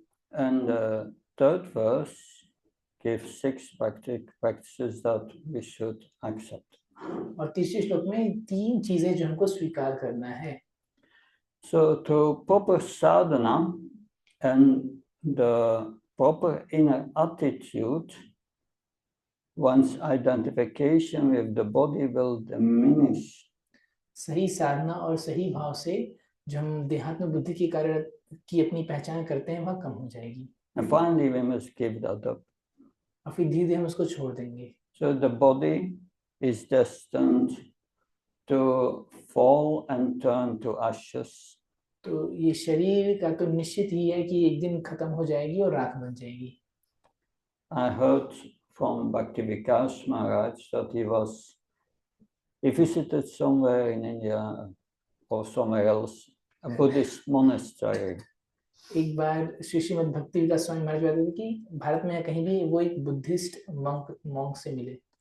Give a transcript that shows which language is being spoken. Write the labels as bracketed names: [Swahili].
[English] And the third verse gives 6 practices that we should accept. [Hindi] और तीसरे श्लोक में 3 चीजें जो हमको स्वीकार करना है। [English] So through proper sadhana and the proper inner attitude, one's identification with the body will diminish. [Hindi] सही साधना और सही भाव से जो हम देहात्म बुद्धि के कारण की अपनी पहचान करते हैं वह कम हो जाएगी। [English] And finally we must give that up. [Hindi] और फिर धीरे-धीरे हम उसको छोड़ देंगे। [English] So the body is destined to fall and turn to ashes. [Hindi] तो ये शरीर का तो निश्चित ही है कि एक दिन खत्म हो जाएगी और राख बन जाएगी। [English] I heard from Bhakti Vikas Maharaj that he visited somewhere in India or somewhere else, a Buddhist monastery. [Hindi] एक बार श्री श्रीमद् भक्ति विकास स्वामी महाराज बताते थे कि भारत में या कहीं भी वो एक बुद्धिस्ट monk से मिले।